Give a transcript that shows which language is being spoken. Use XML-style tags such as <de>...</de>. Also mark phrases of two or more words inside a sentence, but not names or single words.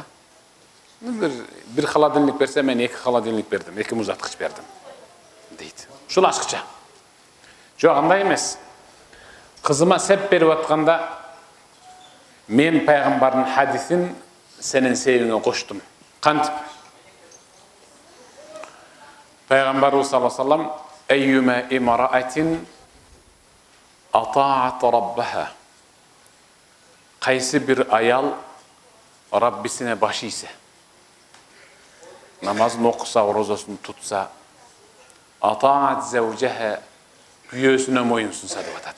<ky>Bir холодильник берсе, мен 2 холодильник бердим, 2 музаткыч бердим дейт. Ушул ашыкча. Жок, андай эмес. Кызыма сеп берип атканда мен пайгамбардын хадисин сенин себиңе коштум. Кантип? Пайгамбарыбыз</ky> <ar>صلى الله عليه وسلم أيما امرأة أطاعت ربها.</ar> <ky>Кайсы бир аял Раббисине баш ийсе, намазын окуса, орозосун тутса,</ky> <ar>أطاعت زوجها,</ar> <ky>күйөөсүнө моюн сунса деп атат.</ky>